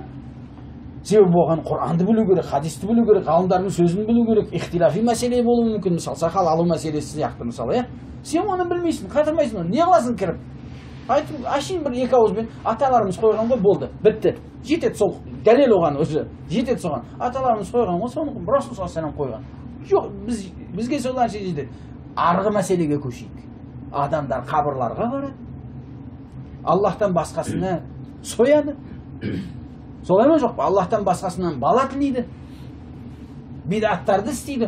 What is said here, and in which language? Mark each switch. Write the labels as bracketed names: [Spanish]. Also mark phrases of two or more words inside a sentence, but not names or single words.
[Kazakh] Себебі оған Құранды білу керек, хадисті білу керек, ғалымдардың сөзін білу керек, ихтилафи мәселе болуы мүмкін, мысалы сақал алу мәселесі сияқты мысалы, сен оны білмейсің, қатырмайсың оны, не қыласың кіріп? Айтып, ашин бір екі ауызбен аталарымыз қойған ғой, болды, бітті. Жетеді сол, дәлел оған өзі, жетеді соған. Аталарымыз қойған ғой, соны Расул [Arabic] صلى الله عليه وسلم [Kazakh] қойған. Жоқ, бізге сол нәрсе жетеді. Арғы мәселеге көшейік. Адамдар қабырларға барады. Аллахтан басқасына сояды. Солай ма жоқ па? Аллахтан басқасынан бала тілейді. Бидаттарды істейді.